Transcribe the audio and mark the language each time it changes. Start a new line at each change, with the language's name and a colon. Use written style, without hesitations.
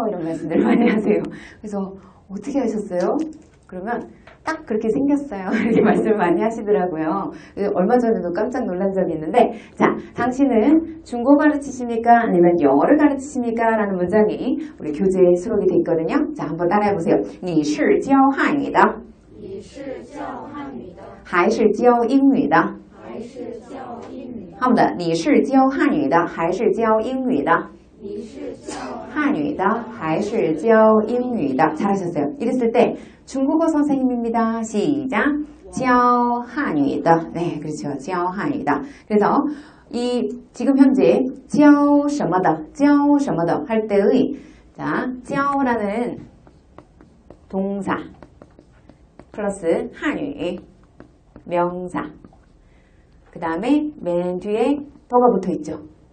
Korean: 이런 말씀들 많이 하세요. 그래서 어떻게 하셨어요? 그러면 딱 그렇게 생겼어요. 이렇게 말씀을 많이 하시더라고요. 얼마 전에도 깜짝 놀란 적이 있는데 자, 당신은 중국어 가르치십니까? 아니면 영어를 가르치십니까? 라는 문장이 우리 교재에 수록이 되어 있거든요. 자, 한번 따라해보세요.
Chinese: 你是教汉语的还是教英语的
Korean: 한번 더.
Chinese: 你是教汉语的还是教英语的汉语的还是教英语的
Korean: 잘하셨어요. 이랬을 때 중국어 선생님입니다. 시작.
Chinese: 教汉语的
Korean: 네, 그렇죠.
Chinese: 教汉语的
Korean: 그래서 이 지금 현재
Chinese: 教什么的教什么的
Korean: 할 때의 자, 教라는 동사 플러스 한유 명사 그 다음에 맨 뒤에 더가 붙어 있죠.